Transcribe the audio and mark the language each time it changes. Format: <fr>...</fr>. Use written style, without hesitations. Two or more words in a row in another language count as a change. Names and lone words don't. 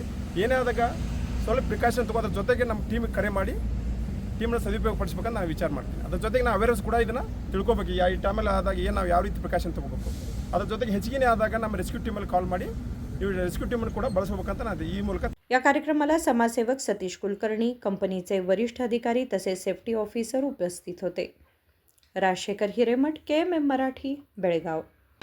<kn>ಏನೇ ಆದಾಗ ಸ್ವಲ್ಪ ಪ್ರಿಕಾಷನ್ ತೊಗೊಳೋದ್ರ ಜೊತೆಗೆ ನಮ್ಮ ಟೀಮಿಗೆ ಕರೆ ಮಾಡಿ ಟೀಮ್ನ ಸದುಪಯೋಗ ಪಡಿಸ್ಬೇಕಂತ ನಾವು ವಿಚಾರ ಮಾಡ್ತೀವಿ. ಅದ್ರ ಜೊತೆಗೆ ನಾವು ಅವೇರ್ನೆಸ್ ಕೂಡ ಇದನ್ನು ತಿಳ್ಕೊಬೇಕು. ಈ ಟೈಮಲ್ಲಿ ಆದಾಗ ಏನು ನಾವು ಯಾವ ರೀತಿ ಪ್ರಿಕಾಷನ್ ತೊಗೋಬೇಕು, ಅದ್ರ ಜೊತೆಗೆ ಹೆಚ್ಚಿಗೆ ಆದಾಗ ನಮ್ಮ ರೆಸ್ಕ್ಯೂ ಟೀಮಲ್ಲಿ ಕಾಲ್ ಮಾಡಿ ನೀವು ರೆಸ್ಕ್ಯೂ ಟೀಮನ್ನು ಕೂಡ ಬಳಸಬೇಕಂತ ನಾನು ಈ ಮೂಲಕ.</kn> <mr>या कार्यक्रमाला समाजसेवक सतीश कुलकर्णी, कंपनीचे वरिष्ठ अधिकारी तसेच</mr> <en>safety officer</en> <mr>उपस्थित होते. राजशेखर हिरेमठ, KMM मराठी, बेळगाव.</mr>